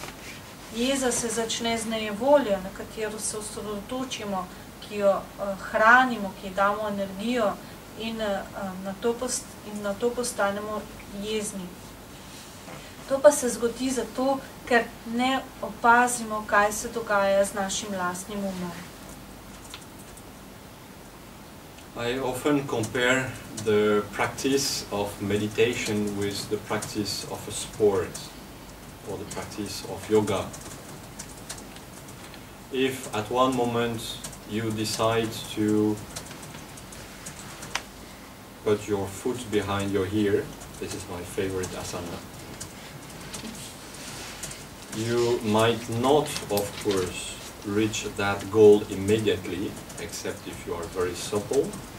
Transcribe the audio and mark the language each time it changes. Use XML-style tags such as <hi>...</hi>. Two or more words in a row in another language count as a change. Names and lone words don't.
<sl>Jeza se začne z nejevoljo, na katero se osredotočimo, ki jo hranimo, ki ji damo energijo in na to postanemo jezni. To pa se zgodi zato, ker ne opazimo, kaj se dogaja z našim lastnim umom.</sl> <en>I often compare the practice of meditation with the practice of a sport or the practice of yoga. If at one moment you decide to put your foot behind your ear, this is my favorite asana, you might not, of course, reach that goal immediately, except if you are very supple.</en>